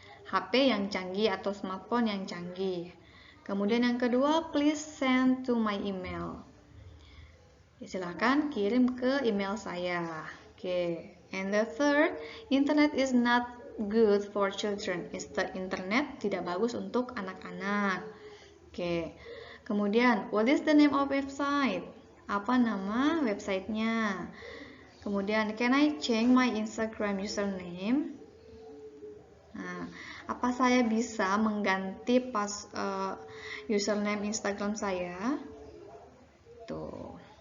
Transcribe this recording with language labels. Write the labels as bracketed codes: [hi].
[id] HP yang canggih atau smartphone yang canggih. Kemudian yang kedua, [en] please send to my email. [id] Silakan kirim ke email saya. Oke. [en] And the third, internet is not good for children. [id] Internet tidak bagus untuk anak-anak. Oke. Kemudian, [en] what is the name of website? [id] Apa nama websitenya? Kemudian, [en] can I change my Instagram username? [id] Nah, apa saya bisa mengganti username Instagram saya? Tuh.